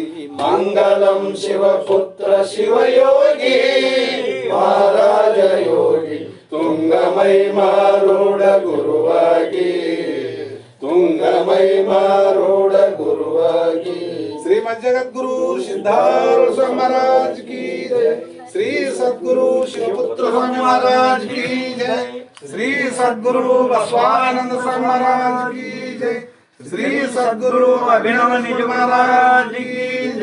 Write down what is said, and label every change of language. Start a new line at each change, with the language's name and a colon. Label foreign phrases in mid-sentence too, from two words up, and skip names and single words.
Kannada: ಮಂಗಲಂ ಶಿವಪುತ್ರ ಶಿವಯೋಗಿ ಮಹಾರಾಜ ಯೋಗಿ ತುಂಗಮೈಮಾರೂಢ ಗುರುವಾಗಿ ತುಂಗಮೈಮಾರೂಢ ಗುರುವಾಗಿ
Hindi: ಶ್ರೀಮದ್ ಜಗದ್ಗುರು ಸಿದ್ಧಾರೂಢ ಸ್ವಾಮಿ महाराज की जय श्री सद्गुरु शिवपुत्र स्वामी महाराज की जय श्री सद्गुरु बसवानंद स्वामी महाराज की जय श्री सद्गुरु अभिनव निज महाराज की